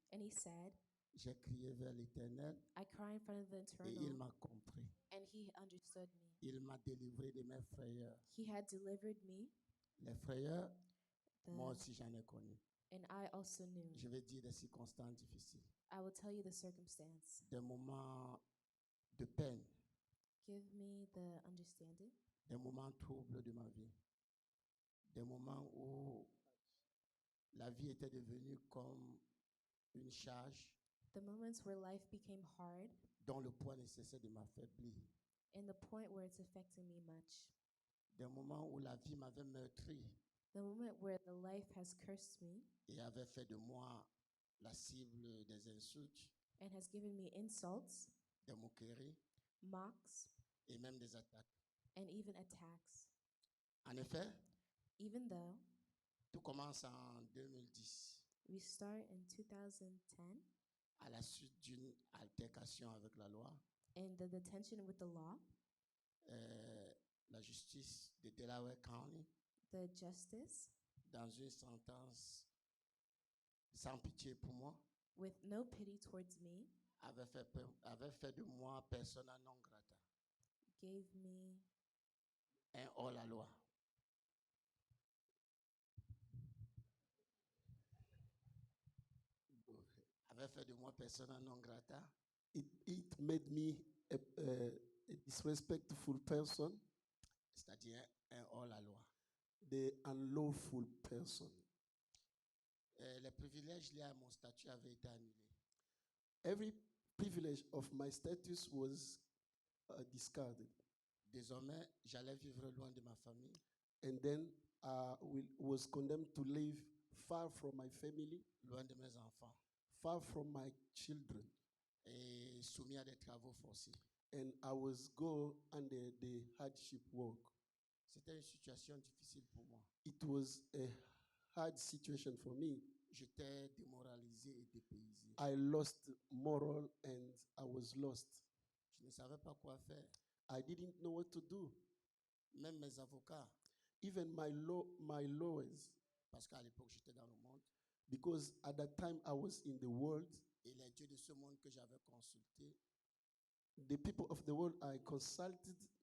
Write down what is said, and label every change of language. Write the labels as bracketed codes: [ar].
[en] and he said, [fr] j'ai crié vers l'Éternel [en] I cry in front of the [fr] et il [en] Eternal, [fr] m'a compris. [en] and He understood me. [fr] Il m'a délivré de mes frayeurs. [en] He had delivered me, [fr] Les frayeurs, moi [en] the, [fr] aussi j'en ai connu. [en] and I also knew. [fr] Je vais dire des circonstances difficiles, [en] I will tell you the circumstance. [fr] des moments de peine, [en] Give me the understanding, [fr] des moments troubles de ma vie, des moments où la vie était devenue comme une charge [en] the moments where life became hard, [fr] dont le poids ne cessait de m'affaiblir, [en] and the point where it's affecting me much. [fr] des moments où la vie m'avait meurtri [en] The moment where the life has cursed me [fr] et avait fait de moi la cible des insultes, [en] and has given me insults, [fr] des moqueries [en] mocks, [fr] et même des attaques. [en] and even attacks. [fr] En effet, [en] Even though [fr] tout commence en 2010 [en] we start in 2010 [fr] à la suite d'une altercation avec la loi. [en] in the detention with the law, [fr] La justice de Delaware County, [en] the justice, [fr] dans une sentence sans pitié pour moi, [en] with no pity towards me, [fr] avait fait de moi persona non grata, [en] gave me [fr] un hors-la-loi. Avait fait de moi persona non grata, [en] It made me a disrespectful person, [fr] c'est-à-dire un hors-la-loi. [en] the unlawful person. [fr] Les privilèges liés à mon statut avaient été annulés. [en] Every privilege of my status was discarded. [fr] Désormais, j'allais vivre loin de ma famille, [en] And then was condemned to live far from my family, [fr] loin de mes enfants, [en] far from my children. [fr] et soumis à des travaux forcés. [en] And I was go under the hardship work. [fr] C'était une situation difficile pour moi. [en] It was a hard situation for me. [fr] J'étais démoralisé et dépaysé. [en] I lost moral and I was lost. [fr] Je ne savais pas quoi faire. [en] I didn't know what to do. [fr] Même mes avocats, [en] Even my lawyers, [fr] parce qu'à l'époque j'étais dans le monde, [en] because at that time I was in the world. [fr] et les dieux de ce monde que j'avais consultés, [en] The people of the world I consulted,